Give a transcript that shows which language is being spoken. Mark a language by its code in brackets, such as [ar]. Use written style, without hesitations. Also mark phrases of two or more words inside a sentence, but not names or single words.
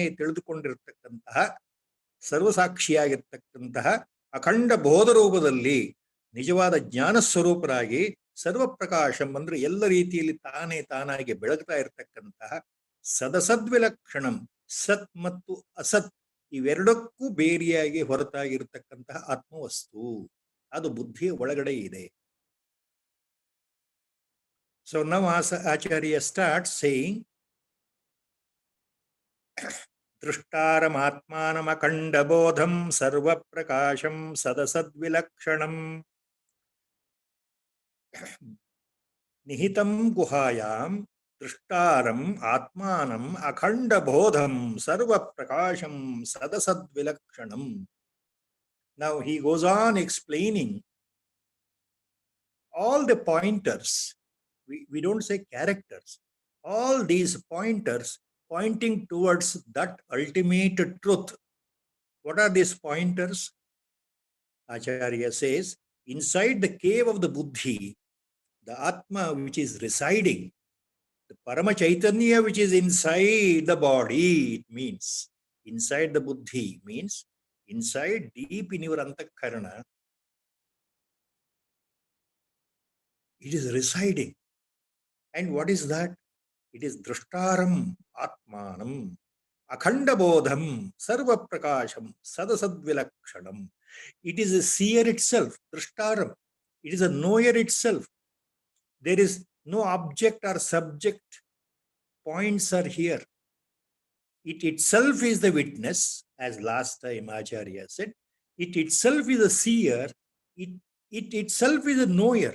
[kn] ತಿಳಿದುಕೊಂಡಿರ್ತಕ್ಕಂತಹ, ಸರ್ವಸಾಕ್ಷಿಯಾಗಿರ್ತಕ್ಕಂತಹ ಅಖಂಡ ಬೋಧ ರೂಪದಲ್ಲಿ ನಿಜವಾದ ಜ್ಞಾನ ಸ್ವರೂಪರಾಗಿ ಸರ್ವಪ್ರಕಾಶಂ ಅಂದ್ರೆ ಎಲ್ಲ ರೀತಿಯಲ್ಲಿ ತಾನೇ ತಾನಾಗಿ ಬೆಳಗ್ತಾ ಇರತಕ್ಕಂತಹ ಸದಸದ್ವಿಲಕ್ಷಣಂ, ಸತ್ ಮತ್ತು ಅಸತ್ ಇವೆರಡಕ್ಕೂ ಬೇರೆಯಾಗಿ ಹೊರತಾಗಿರ್ತಕ್ಕಂತಹ ಆತ್ಮವಸ್ತು, ಅದು ಬುದ್ಧಿಯ ಒಳಗಡೆ ಇದೆ. [en] So now Acharya starts saying, [sa] ದೃಷ್ಟಾರಂ ಆತ್ಮಾನಮಖಂಡಬೋಧಂ ಸರ್ವಪ್ರಕಾಶಂ ಸದಸದ್ವಿಲಕ್ಷಣಂ ನಿಹಿತಂ ಗುಹಾಯಾಂ ದೃಷ್ಟಾರಂ ಆತ್ಮಾನಂ ಅಖಂಡಬೋಧಂ ಸರ್ವಪ್ರಕಾಶಂ ಸದಸದ್ವಿಲಕ್ಷಣಂ. [en] Now he goes on explaining all the pointers. We don't say characters. All these pointers pointing towards that ultimate truth. What are these pointers? Acharya says, inside the cave of the buddhi, the Atma which is residing, the [sa] परम चैतन्य [en] which is inside the body, it means inside the buddhi, means inside deep in your antakarana, it is residing. And what is that? It is [sa] द्रष्टारम् आत्मानम् अखण्डबोधम् सर्व प्रकाशम् सदसद्विलक्षणम्. [en] It is a seer itself, drashtaram. It is a knower itself. There is no object or subject. Points are here. It itself is the witness, as last time Acharya said. It itself is a seer. It itself is a knower.